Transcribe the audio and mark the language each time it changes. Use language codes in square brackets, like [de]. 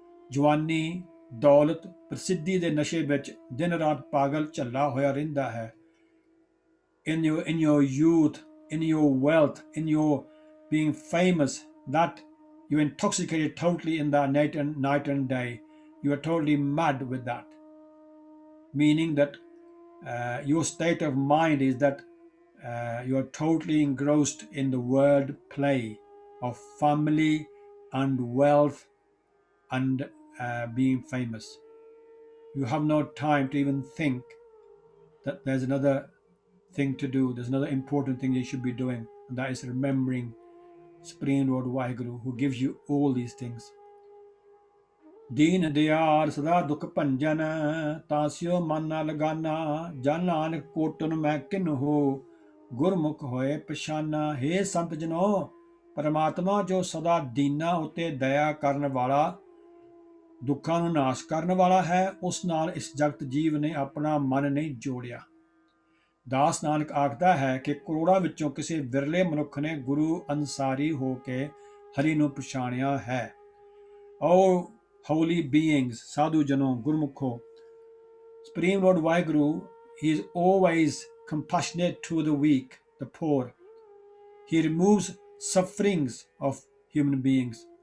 [pa] ਜਵਾਨੀ, ਦੌਲਤ, ਪ੍ਰਸਿੱਧੀ ਦੇ ਨਸ਼ੇ ਵਿੱਚ ਦਿਨ ਰਾਤ ਪਾਗਲ ਝੱਲਾ ਹੋਇਆ ਰਹਿੰਦਾ ਹੈ। [en] In your youth, in your wealth, in your being famous, that you're intoxicated totally in that night and day. You are totally mad with that. Meaning that your state of mind is that you are totally engrossed in the word play of family and wealth and being famous. You have no time to even think that there's another thing to do, there's another important thing you should be doing, and that is remembering Supreme Lord Vaheguru, who gives you all these things. [pa] Deen diyar sada dukh panjan, tasyo manna lagana, jan nanak kotun main kin ho, ਗੁਰਮੁਖ ਹੋਏ ਪਛਾਨਾ। ਹੇ ਸੰਤ ਜਨੋ, ਪਰਮਾਤਮਾ ਜੋ ਸਦਾ ਦੀਨਾਂ ਉਤੇ ਦਇਆ ਕਰਨ ਵਾਲਾ, ਦੁੱਖਾਂ ਨੂੰ ਨਾਸ਼ ਕਰਨ ਵਾਲਾ ਹੈ, ਉਸ ਨਾਲ ਇਸ ਜਗਤ ਜੀਵ ਨੇ ਆਪਣਾ ਮਨ ਨਹੀਂ ਜੋੜਿਆ। ਦਾਸ ਨਾਨਕ ਆਖਦਾ ਹੈ ਕਿ ਕਰੋੜਾਂ ਵਿੱਚੋਂ ਕਿਸੇ ਵਿਰਲੇ ਮਨੁੱਖ ਨੇ ਗੁਰੂ ਅਨਸਾਰੀ ਹੋ ਕੇ ਹਰੀ ਨੂੰ ਪਛਾਣਿਆ ਹੈ। [en] ਓ holy beings, [pa] ਸਾਧੂ ਜਨੋ, ਗੁਰਮੁਖੋ, [en] Supreme Lord Vaheguru, he is always compassionate to the weak, the poor. He removes sufferings of human beings.